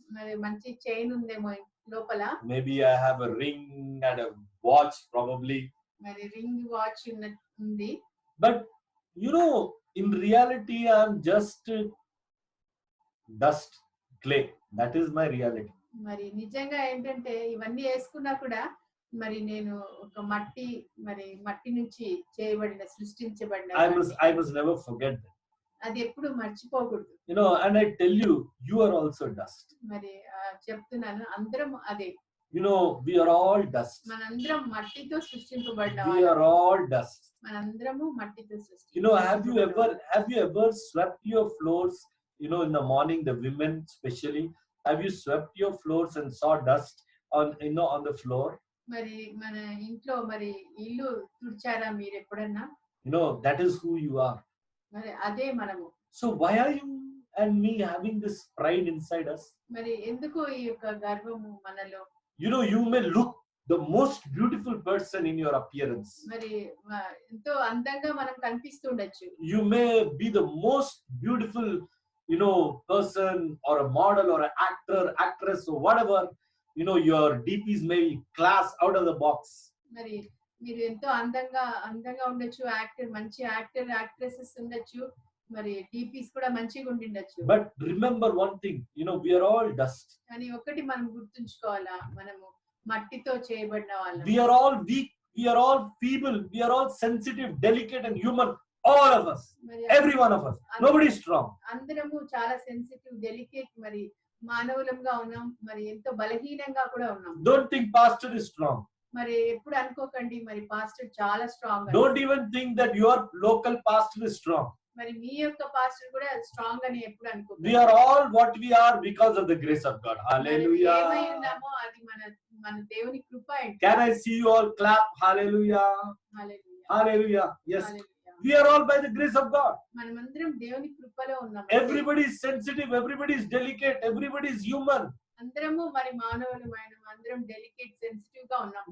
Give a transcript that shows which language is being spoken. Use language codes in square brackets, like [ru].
[te] మరి మంచి చైన్ ఉందేమో లోపల. [en] Maybe I have a ring and a watch probably. [te] మరి రింగ్ వాచ్ ఉంది. [en] But you know, in reality, I'm just dust, clay. That is my reality. [te] మరి నిజంగా ఏంటంటే ఇవన్నీ వేసుకున్నా కూడా మరి నేను ఒక మట్టి నుంచి చేయబడిన సృష్టించబడిన [en] I must never forget that. [te] అది ఎప్పుడు మర్చిపోకూడదు. [en] You know, and I tell you, you are also dust. [te] మరి చెప్తున్నాను, అందరం అదే. [en] You know, we are all dust. [te] మనందరం మట్టితో సృష్టింపబడిన [en] We are all dust. [te] మనందరము మట్టితో [en] You know, have you ever swept your floors? You know, in the morning, the women especially, have you swept your floors and saw dust on the floor? [te] మరి మన ఇంట్లో మరి ఇల్లు తుడిచారా మీరు ఎప్పుడన్నా? [en] You know, that is who you are. [te] మరి అదే మనము. [en] So why are you and me having this pride inside us? [te] మరి ఎందుకు ఈ యొక్క గర్వము మనలో? [en] You know, you may look the most beautiful person in your appearance. [te] మరి ఎంతో అందంగా మనం కనిపిస్తుండొచ్చు. [en] You may be the most beautiful, you know, person or a model or an actor, actress or whatever. You know, your DPs may be class out of the box. [te] మరి మీరు ఎంతో అందంగా ఉండొచ్చు, మంచి యాక్ట్రెసెస్ ఉండొచ్చు, మరి DPs కూడా మంచిగా ఉండిండొచ్చు. [en] But remember one thing, you know, we are all dust. [te] కానీ ఒకటి మనం గుర్తుంచుకోవాలా, మనము మట్టితో చేయబడిన వాళ్ళం. [en] We are all weak, we are all feeble, we are all sensitive, delicate and human. All of us, every one of us. Nobody is strong. [te] అందరము చాలా sensitive, delicate, మరి మానవులంగా ఉన్నాం, మరి ఎంతో బలహీనంగా కూడా ఉన్నాం. [en] Don't think pastor is strong. [te] మరి ఎప్పుడు అనుకోకండి మరి పాస్టర్ చాలా strong. [en] Don't even think that your local pastor is strong. [te] మరి మీ యొక్క పాస్టర్ కూడా స్ట్రాంగ్ అని ఎప్పుడు అనుకోకండి. [en] We are all what we are because of the grace of God. Hallelujah. [te] ఏమై ఉన్నామో అది మన దేవుని కృప. [en] Can I see you all clap? Hallelujah. Hallelujah. Hallelujah. Yes. Hallelujah. We are all by the grace of God. [te] మనమందరం దేవుని కృపలో ఉన్నాం. [en] Everybody is sensitive, everybody is delicate, everybody is human. [te] అందరము మరి మానవులమైన అందరం డెలికేట్ సెన్సిటివ్ గా ఉన్నాం.